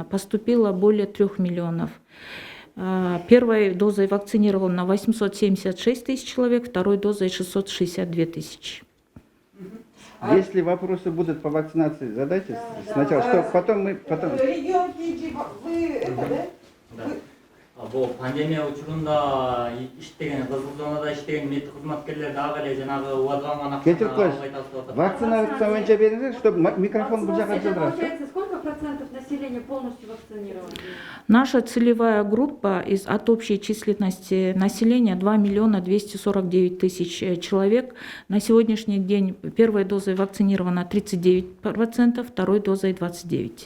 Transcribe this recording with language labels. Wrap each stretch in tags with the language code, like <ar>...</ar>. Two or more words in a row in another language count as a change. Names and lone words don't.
<ru>Поступило более 3 миллионов. Первой дозой вакцинировано 876 тысяч человек, второй дозой 662 тысячи. Если вопросы будут по вакцинации, задайте сначала, что потом мы... Регион Киджи, вы это, да?</ru> <ky>Бул пандемия учурунда иштеген, кызыл зонада иштеген медик кызматкерлер дагы эле жанагы убадыланган Кетип коюш. Вакцинация боюнча бериңиз,</ky> <ru>чтобы микрофон</ru> <ky>бул жака жылдырат.</ky> <ru>Сколько процентов населения полностью вакцинировано? Наша целевая группа от общей численности населения 2 249 000 человек. На сегодняшний день первой дозой вакцинировано 39%, второй дозой 29%.</ru>